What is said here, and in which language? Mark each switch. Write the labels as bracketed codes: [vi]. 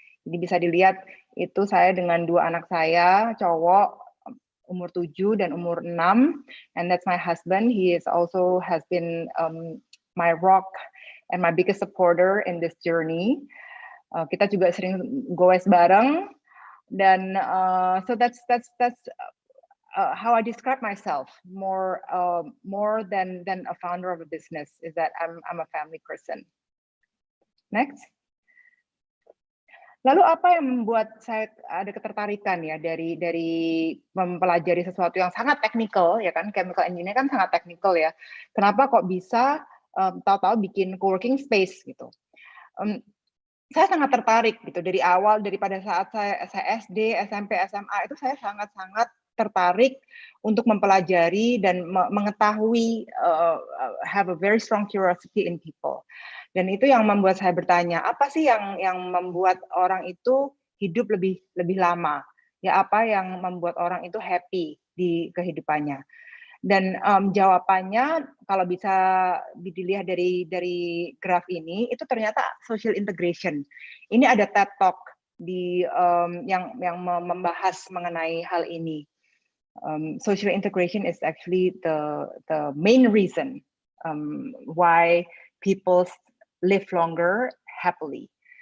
[id] Jadi bisa dilihat itu saya dengan 2 anak saya, cowok umur 7 dan umur 6, [en] and that's my husband. He has been my rock and my biggest supporter in this journey. [id] Kita juga sering goes bareng, dan [en] so that's how I describe myself more than a founder of a business, is that I'm a family person. Next. [id] Lalu apa yang membuat saya ada ketertarikan ya dari mempelajari sesuatu yang sangat teknikal ya kan, chemical engineering kan sangat teknikal ya. Kenapa kok bisa tahu-tahu bikin co-working space gitu. Saya sangat tertarik gitu dari awal, daripada saat saya SD, SMP, SMA itu saya sangat-sangat tertarik untuk mempelajari dan mengetahui, [en] have a very strong curiosity in people. [id] Dan itu yang membuat saya bertanya, apa sih yang membuat orang itu hidup lebih lama? Ya, apa yang membuat orang itu happy di kehidupannya? Dan jawabannya kalau bisa dilihat dari graf ini, itu ternyata social integration. Ini ada TED Talk yang membahas mengenai hal ini. [en] Social integration is actually the main reason why people live longer happily.